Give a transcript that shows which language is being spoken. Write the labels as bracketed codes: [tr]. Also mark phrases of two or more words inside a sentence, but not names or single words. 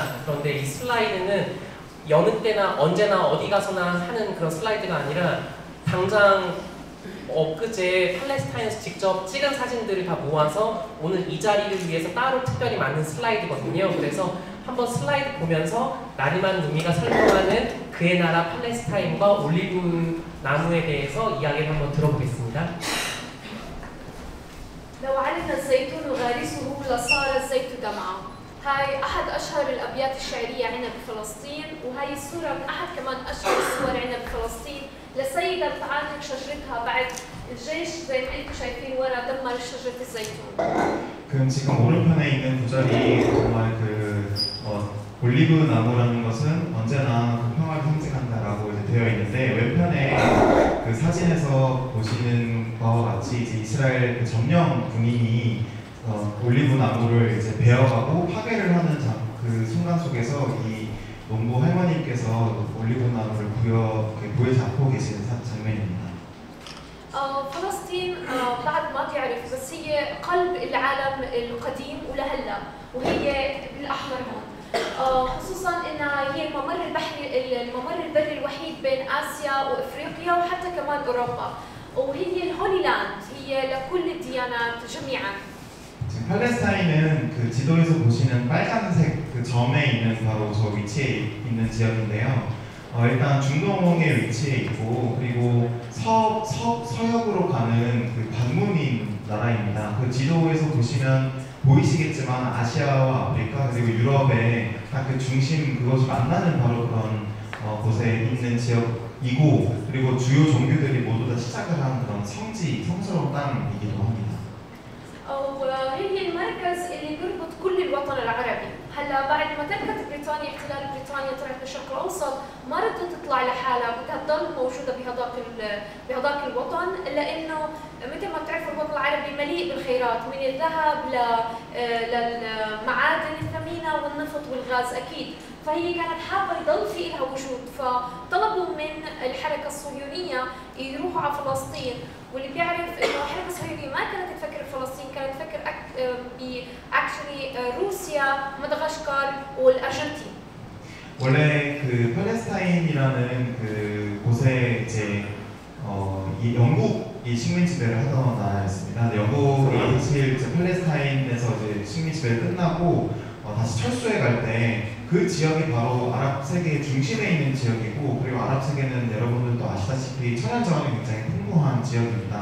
[ko] 그런데 이 슬라이드는 여느 때나 언제나 어디 가서나 하는 그런 슬라이드가 아니라 당장 엊그제 팔레스타인에서 직접 찍은 사진들을 다 모아서 오늘 이 자리를 위해서 따로 특별히 만든 슬라이드거든요. 그래서 한번 슬라이드 보면서 나리만 누미가 설명하는 그의 나라 팔레스타인과 올리브 나무에 대해서 이야기를 한번 들어보겠습니다. [ar] لو علمنا الزيتون وغارسه لصار الزيت دمعة. هاي أحد أشهر الأبيات الشعرية عندنا بفلسطين، وهي الصورة من أحد كمان أشهر الصور عندنا بفلسطين لسيدة بتعانق شجرتها بعد الجيش زي ما انتم شايفين ورا دمر شجرة الزيتون. [ko] 그럼 지금 오른편에 있는 구절이 정말 올리브 나무라는 것은 언제나 그 평화를 상징한다라고 이제 되어 있는데, 왼편에 그 사진에서 보시는 바와 같이 이제 이스라엘 그 점령 군인이 올리브 나무를 이제 베어가고 파괴를 하는 그 순간 속에서 이 농부 할머님께서 올리브 나무를 부여 잡고 계시는 장면입니다. [ar] فلسطين بعد ما تعرف بس هي قلب العالم القديم ولهلا، وهي بالاحمر هون، خصوصا انها هي الممر البري الوحيد بين اسيا وافريقيا وحتى كمان اوروبا، وهي [en] holy land, [ar] هي لكل الديانات جميعا. [ko] 지금 팔레스타인은 그 지도에서 보시는 빨간색 그 점에 있는 바로 저 위치에 있는 지역인데요. 일단 중동에 위치해 있고, 그리고 서역으로 가는 그 반문인 나라입니다. 그 지도에서 보시면 보이시겠지만 아시아와 아프리카 그리고 유럽의 딱 그 중심, 그것이 만나는 바로 그런 곳에 있는 지역이고, 그리고 주요 종교들이 모두 다 시작을 한 그런 성스러운 땅이기도 합니다. [ar] وهي المركز اللي بيربط كل الوطن العربي، هلا بعد ما تركت بريطانيا احتلال بريطانيا طلعت بالشرق الاوسط ما ردت تطلع لحالها، بدها تضل موجوده بهذاك الوطن، لانه مثل ما بتعرفوا الوطن العربي مليء بالخيرات من الذهب للمعادن الثمينه والنفط والغاز اكيد، فهي كانت حابه يضل في لها وجود، فطلبوا من الحركه الصهيونيه يروحوا على فلسطين، واللي بيعرف انه الحركه الصهيونيه ما كانت تفكر بفلسطين، كانت تفكر روسيا، مدغشقر والارجنتين. [ko] 원래 그 팔레스타인이라는 그 곳에 이제 이 영국이 식민 지배를 하던 나라였습니다. 근데 영국이 사실 이제 팔레스타인에서 이제 식민 지배를 끝나고 다시 철수해 갈 때 그 지역이 바로 아랍 세계의 중심에 있는 지역이고, 그리고 아랍 세계는 여러분들도 아시다시피 천연 자원이 굉장히 풍부한 지역입니다.